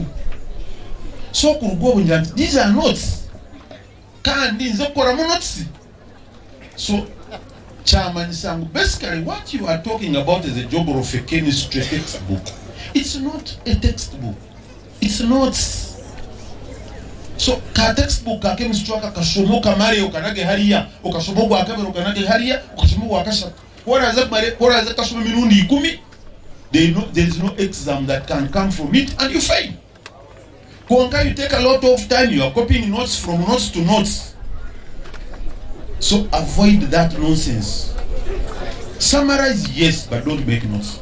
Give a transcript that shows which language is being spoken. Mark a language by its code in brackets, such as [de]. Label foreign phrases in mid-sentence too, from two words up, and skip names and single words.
[en] So these are notes. So Chairman Sang, basically what you are talking about is a geography chemistry textbook. It's not a textbook. It's notes. [nyn] So ka textbook ka chemistry kashomoka mare ukanage hariya ukashomoka akabero ukanage hariya ukashomoka akasha [en] what is that [nyn] kashomo mirundi 10. [en] There is no exam that can come from it and you fail. Konka, you take a lot of time, you are copying notes from notes to notes. So avoid that nonsense. Summarize, yes, but don't make notes.